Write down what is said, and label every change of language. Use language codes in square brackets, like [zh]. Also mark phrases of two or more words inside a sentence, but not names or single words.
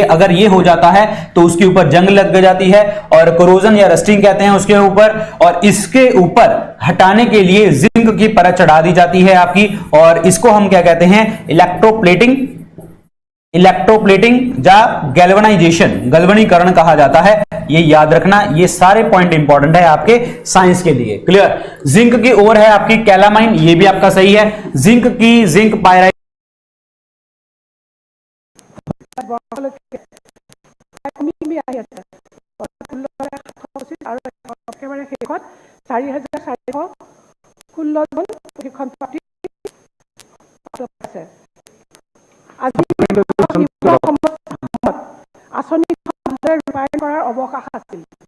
[hi] अगर ये हो जाता है तो उसके ऊपर जंग लग जाती है और कोरोजन या रस्टिंग कहते हैं उसके ऊपर, और इसके ऊपर हटाने के लिए जिंक की परत चढ़ा दी जाती है आपकी, और इसको हम क्या कहते हैं, इलेक्ट्रोप्लेटिंग या गैल्वेनाइजेशन, गलवनीकरण कहा जाता है। ये याद रखना, ये सारे [en] point important [hi] है आपके साइंस के लिए। क्लियर। जिंक की ओर है आपकी कैलामाइन, ये भी आपका सही है। [en] zinc pyrite [as] একেবাৰে শেষত ৪,৪১৬ জন প্ৰশিক্ষণ প্ৰাপ্তি আছে। আজি আঁচনি ৰূপায়ণ কৰাৰ অৱকাশ আছিল।